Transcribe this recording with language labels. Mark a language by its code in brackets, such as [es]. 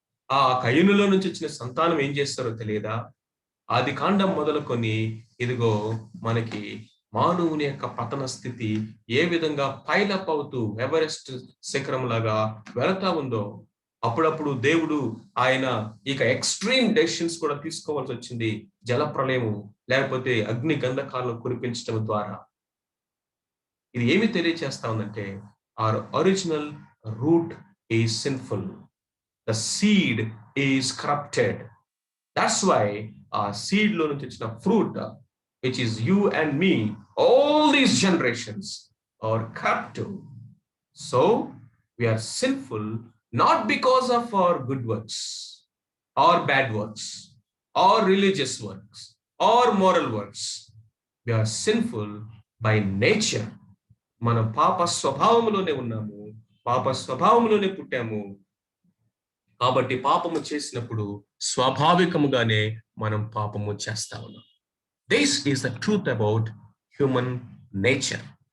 [te] ఆ కయ్యనులో నుంచి వచ్చిన సంతానం ఏం చేస్తారో తెలియదా? ఆది కాండం మొదలుకొని ఇదిగో మనకి మానవుని యొక్క పతన స్థితి ఏ విధంగా పైలప్ అవుతూ ఎవరెస్ట్ శిఖరం లాగా వెళతా ఉందో, అప్పుడప్పుడు దేవుడు ఆయన ఇక ఎక్స్ట్రీమ్ డెసిషన్స్ కూడా తీసుకోవాల్సి వచ్చింది. జల ప్రళయము లేకపోతే అగ్ని గంధకాలను కురిపించడం ద్వారా. ఇది ఏమి తెలియచేస్తా ఉందంటే, [en] our original root is sinful. The seed is corrupted. That's why our seed [te] lo nunchi vachina [en] fruit, which is you and me, all these generations are corrupt. So we are sinful not because of our good works or bad works or religious works or moral works. We are sinful by nature. [te] మనం పాప స్వభావంలోనే ఉన్నాము, పాప స్వభావంలోనే పుట్టాము. కాబట్టి పాపము చేసినప్పుడు స్వాభావికముగానే మనం పాపము చేస్తా ఉన్నాం. [en] This is the truth about human nature.